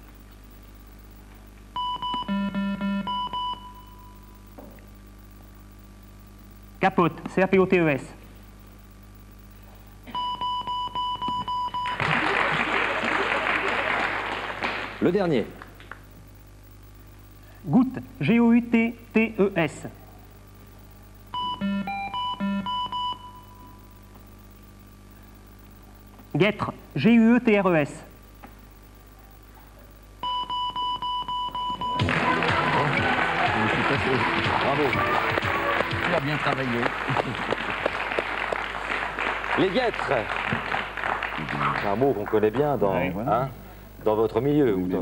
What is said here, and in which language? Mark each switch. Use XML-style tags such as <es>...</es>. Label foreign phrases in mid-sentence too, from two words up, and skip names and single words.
<fr>Capote, C-A-P-O-T-E-S. Le dernier. Goutte, G-O-U-T-T-E-S. Guêtre, G-U-E-T-R-E-S. Bravo. Tu as bien travaillé. Les guêtres. C'est un mot qu'on connaît bien dans, Ouais. hein, dans votre milieu. Ou dans...</fr>